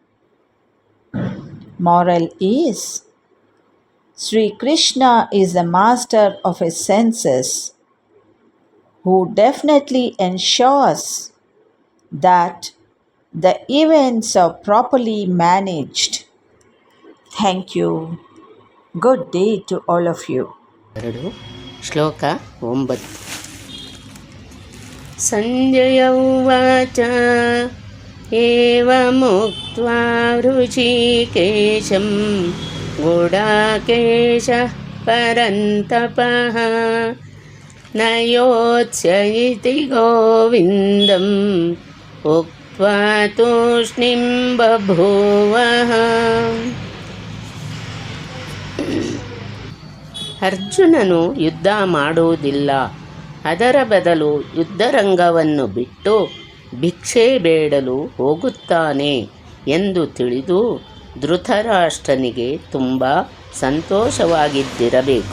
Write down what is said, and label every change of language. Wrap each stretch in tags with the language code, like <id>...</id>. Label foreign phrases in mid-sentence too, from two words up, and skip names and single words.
<en>Moral is, Sri Krishna is the master of his senses, who definitely ensures that the events are properly managed. Thank you. Good day to all of you.</en> <sa>ಶ್ಲೋಕ 9. ಸಂಜಯ ಉವಾಚ ಏವಮುಕ್ತ್ವಾ ಋಷಿಕೇಶಂ ಗುಡಾಕೇಶಃ ಪರಂತಪಃ ನ ಯೋತ್ಸ್ಯ ಇತಿ ಗೋವಿಂದಂ ಉಕ್ತ್ವಾ ತೂಷ್ಣೀಂ ಬಭೂವಃ.</sa> <kn>ಅರ್ಜುನನು ಯುದ್ಧ ಮಾಡುವುದಿಲ್ಲ, ಅದರ ಬದಲು ಯುದ್ಧರಂಗವನ್ನು ಬಿಟ್ಟು ಭಿಕ್ಷೆ ಬೇಡಲು ಹೋಗುತ್ತಾನೆ ಎಂದು ತಿಳಿದು ಧೃತರಾಷ್ಟ್ರನಿಗೆ ತುಂಬ ಸಂತೋಷವಾಗಿದ್ದಿರಬೇಕು.</kn>